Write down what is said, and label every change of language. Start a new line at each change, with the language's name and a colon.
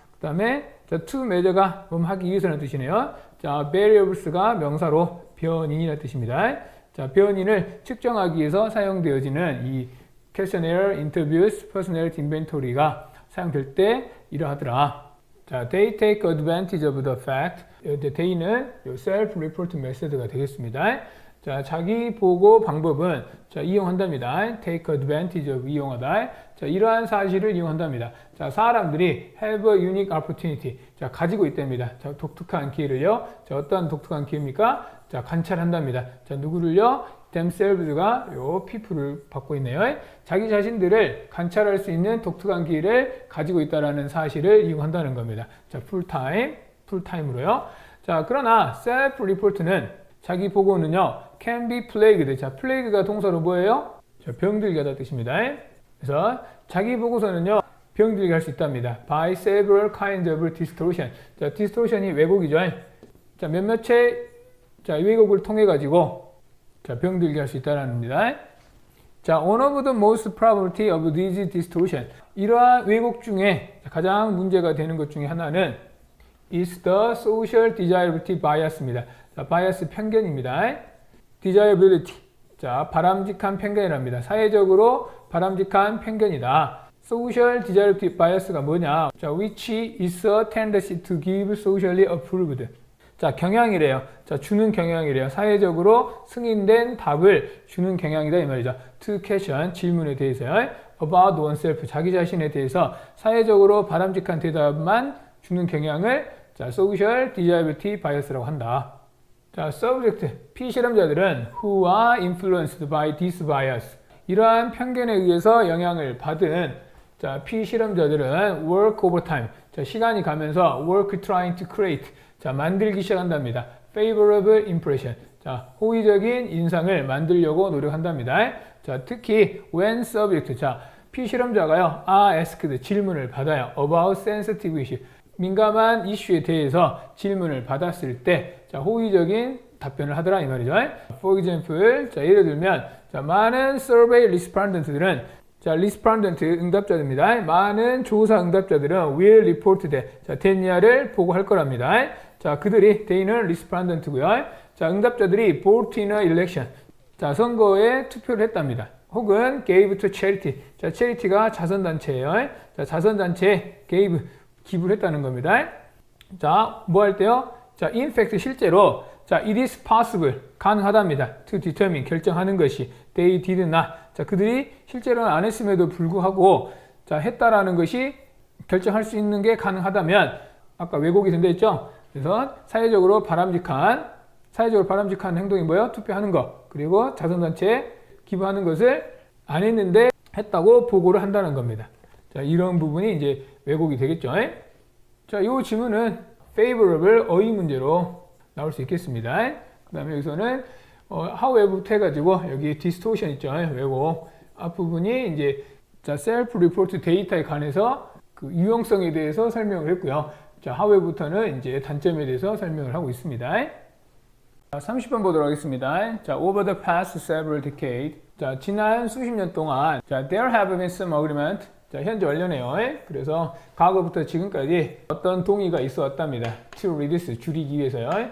Korean: 그 다음에 자,
English: to measure
Korean: 가 하기 위해서라는 뜻이네요. 자, variables가 명사로 변인이라는 뜻입니다. 자, 변인을 측정하기 위해서 사용되어지는 이 questionnaire, interviews, personality inventory가 사용될 때 이러하더라.
English: 자, they take advantage of the fact.
Korean: they는 self-report method가 되겠습니다. 자, 자기 보고 방법은 자, 이용한답니다. take advantage of 이용하다. 자, 이러한 사실을 이용한답니다.
English: 자,
Korean: 사람들이
English: have a unique opportunity.
Korean: 자, 가지고 있답니다. 자, 독특한 기회를요. 자, 어떠한 독특한 기회입니까? 자, 관찰한답니다. 자, 누구를요? themselves가 요 people를 받고 있네요. 자기 자신들을 관찰할 수 있는 독특한 기회를 가지고 있다라는 사실을 이용한다는 겁니다. 자, 풀타임으로요. 자, 그러나 self-report는 자기 보고는요,
English: can be plagued.
Korean: 자, plague가 동사로 뭐예요? 자, 병들게 하다 뜻입니다. 그래서 자기 보고서는요, 병들게 할 수 있답니다.
English: by several kinds of distortion.
Korean: 자, distortion이 왜곡이죠. 자, 몇몇의 자, 왜곡을 통해 가지고 자, 병들게 할 수 있다는 겁니다.
English: 자, one of the most probability of these distortion.
Korean: 이러한 왜곡 중에 가장 문제가 되는 것 중에 하나는
English: is the social desirability bias
Korean: 입니다. 자, bias 편견입니다.
English: desirability.
Korean: 자, 바람직한 편견이랍니다. 사회적으로 바람직한 편견이다.
English: social desirability bias가 뭐냐? 자, which is a tendency to give socially approved.
Korean: 자, 경향이래요. 자, 주는 경향이래요. 사회적으로 승인된 답을 주는 경향이다 이 말이죠.
English: To question,
Korean: 질문에 대해서요.
English: About oneself,
Korean: 자기 자신에 대해서 사회적으로 바람직한 대답만 주는 경향을 자, social desirability bias라고 한다.
English: 자, subject,
Korean: 피실험자들은
English: who are influenced by this bias.
Korean: 이러한 편견에 의해서 영향을 받은 자, 피실험자들은
English: work overtime. 자,
Korean: 시간이 가면서
English: work trying to create.
Korean: 자, 만들기 시작한답니다.
English: favorable impression.
Korean: 자, 호의적인 인상을 만들려고 노력한답니다. 자, 특히
English: when subject.
Korean: 자, 피실험자가요,
English: are asked
Korean: 질문을 받아요.
English: about sensitive issue.
Korean: 민감한 이슈에 대해서 질문을 받았을 때, 자, 호의적인 답변을 하더라 이 말이죠.
English: For example,
Korean: 자, 예를 들면, 자, 많은 survey respondent들은 자, respondent 응답자들입니다. 많은 조사 응답자들은
English: will report that.
Korean: 자, 됐냐를 보고할 거랍니다. 자, 그들이 they는 respondent고요.
English: 자,
Korean: 응답자들이
English: vote in a election.
Korean: 자, 선거에 투표를 했답니다.
English: 혹은 gave to charity.
Korean: 자, charity가 자선단체예요. 자, 자선단체에 gave 기부를 했다는 겁니다. 자, 뭐 할 때요?
English: 자, in fact
Korean: 실제로
English: 자, it is possible
Korean: 가능하답니다.
English: to determine
Korean: 결정하는 것이
English: they did not.
Korean: 자, 그들이 실제로는 안 했음에도 불구하고 자, 했다라는 것이 결정할 수 있는 게 가능하다면 아까 왜곡이 된다 했죠? 그래서 사회적으로 바람직한 행동이 뭐예요? 투표하는 거. 그리고 자선단체에 기부하는 것을 안 했는데 했다고 보고를 한다는 겁니다. 자, 이런 부분이 이제 왜곡이 되겠죠. 자, 이 지문은 favorable 어휘 문제로 나올 수 있겠습니다. 그 다음에 여기서는 how에부터 해가지고 여기 distortion 있죠. 왜곡. 앞부분이 이제 자, self-report 데이터에 관해서 그 유용성에 대해서 설명을 했고요. 자, how에부터는 이제 단점에 대해서 설명을 하고 있습니다. 자, 30번 보도록 하겠습니다.
English: 자, over the past several decades.
Korean: 자, 지난 수십 년 동안 자,
English: there have been some agreement.
Korean: 자, 현재 완료네요. 그래서 과거부터 지금까지 어떤 동의가 있어 왔답니다. to reduce, 줄이기 위해서요.